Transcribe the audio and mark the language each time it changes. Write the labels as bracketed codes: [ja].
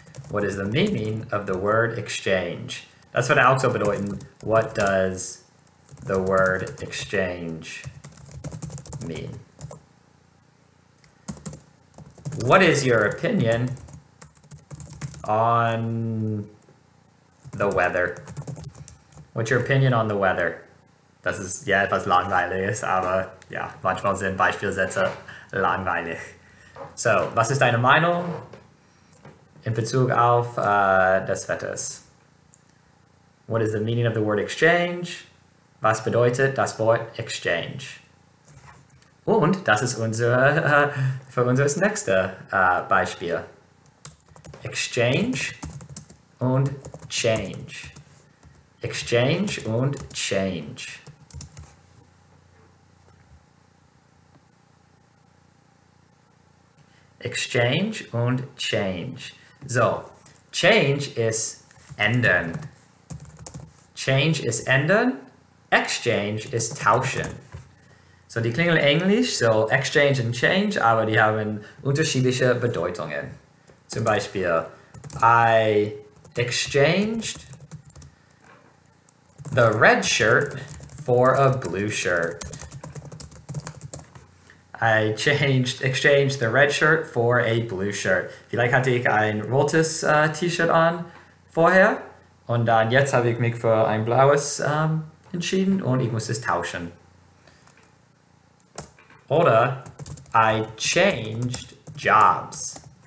[en] What is the meaning of the word exchange? [de] Das würde auch so bedeuten, [en] what does the word exchange mean? What is your opinion on the weather? What's your opinion on the weather? [de] Das ist ja etwas langweilig, aber ja, manchmal sind Beispielsätze langweilig. So, was ist deine Meinung in Bezug auf das Wetter? [en] What is the meaning of the word exchange? [de] Was bedeutet das Wort exchange? Und das ist für unser nächstes Beispiel. Exchange und change. Exchange und change. Exchange und change. So, change ist ändern. Change ist ändern. Exchange ist tauschen. So, die klingen ähnlich, so Exchange und Change, aber die haben unterschiedliche Bedeutungen. Zum Beispiel, [en] I exchanged the red shirt for a blue shirt. I exchanged the red shirt for a blue shirt. [de] Vielleicht hatte ich ein rotes T-Shirt an vorher und dann jetzt habe ich mich für ein blaues entschieden und ich muss es tauschen. [en] Oder I changed jobs.